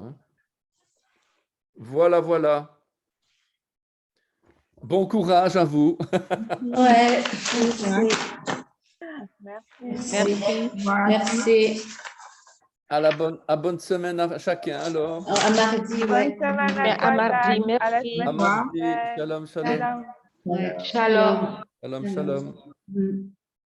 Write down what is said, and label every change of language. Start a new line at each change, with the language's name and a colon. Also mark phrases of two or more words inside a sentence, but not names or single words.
French: Hein. Voilà, voilà. Bon courage à vous. Ouais. Merci. Merci. À bonne semaine à chacun, alors. À mardi, Bonne semaine À mardi, Jonathan. À la merci. semaine À mardi. prochaine.
Hebrew: שלום, שלום. Shalom.
French: Ouais.
Hebrew: Shalom. שלום, שלום. Mm.